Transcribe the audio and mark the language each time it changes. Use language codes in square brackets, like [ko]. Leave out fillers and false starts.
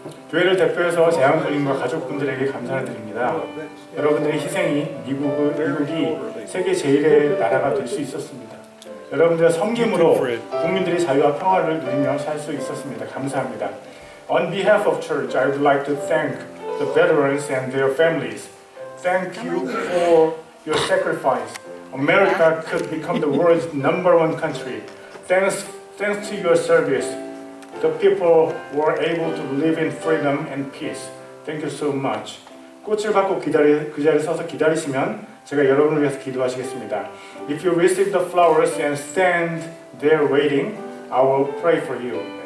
[ko] 교회를 대표해서 재향군인과 가족분들에게 감사를 드립니다. 여러분들의 희생이 미국이 세계 제1의 나라가 될 수 있었습니다. 여러분들의 섬김으로 국민들이 자유와 평화를 누리며 살 수 있었습니다. 감사합니다. [en] On behalf of church, I would like to thank the veterans and their families. Thank you for your sacrifice. America could become the world's #1 country. Thanks to your service, the people were able to live in freedom and peace. Thank you so much. [ko] 꽃을 받고 그 자리에 서서 기다리시면 제가 여러분을 위해서 기도하시겠습니다. [en] If you receive the flowers and stand there waiting, I will pray for you.